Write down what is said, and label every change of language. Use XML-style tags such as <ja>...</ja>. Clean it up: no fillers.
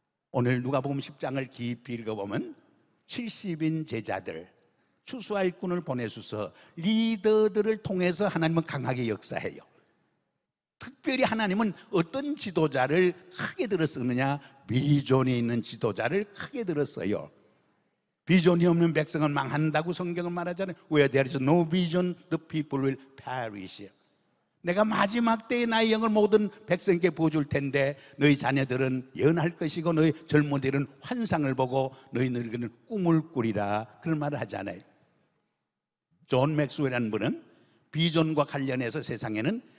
<ko>오늘 누가복음 10장을 깊이 읽어보면 70인 제자들, 추수와 일꾼을 보내셔서 리더들을 통해서 하나님은 강하게 역사해요. 특별히 하나님은 어떤 지도자를 크게 들어 쓰느냐? 비전이 있는 지도자를 크게 들었어요. 비전이 없는 백성은 망한다고 성경은 말하잖아요.</ko> <en>Where there is no vision, the people will perish.</en> <ko>내가 마지막 때에 나의 영을 모든 백성에게 부어줄 텐데 너희 자녀들은 예언할 것이고 너희 젊은이들은 환상을 보고 너희 늙은이는 꿈을 꾸리라, 그런 말을 하잖아요. 존 맥스웰이라는 분은 비전과 관련해서 세상에는</ko>